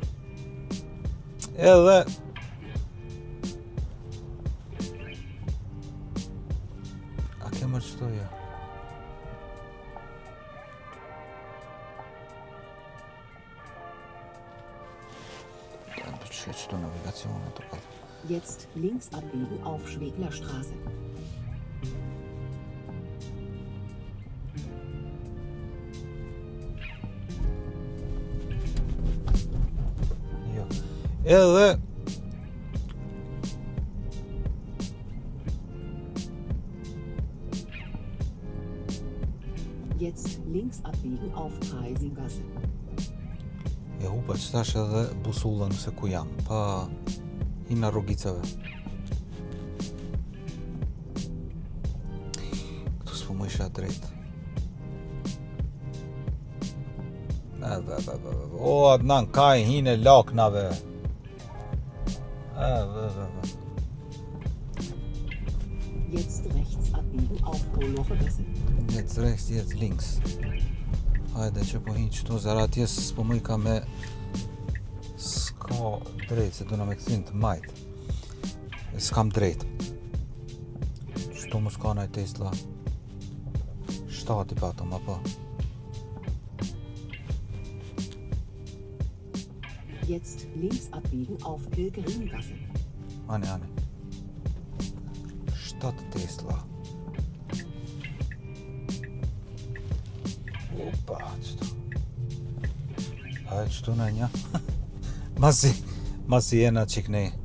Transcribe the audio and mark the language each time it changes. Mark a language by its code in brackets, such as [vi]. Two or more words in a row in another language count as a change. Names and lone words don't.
[sq] Edhe, a ke mërë qëto ja? Qëto navigacione të këtë. [de] Jetzt links abbiegen auf Schweglerstraße. [sq] Jo. Edhe [de] Jetzt links abbiegen auf Kreisingasse. [sq] e hupa që tash edhe busullën se ku jam, pa hina rrugicave. Këtu s'po më isha drejt. O, Adnan, ka i hine laknave. [de] Jetzt rechts abbiegen auf Kolochagasse. Jetzt rechts, jetzt links. [sq] Hajde që po hinë qëtu zaratjes, s'po më i ka me s'ka drejt, se duna me këthin të majt. S'kam drejt. Qëtu më s'ka naj Tesla. 7 i patëm, apo? [de] Jetzt links abbiegen auf Pilgrimgasse. [sq] Ani. 7 Tesla. Opa, qëtu. Hajde qëtu në një. Masi jena qiknej.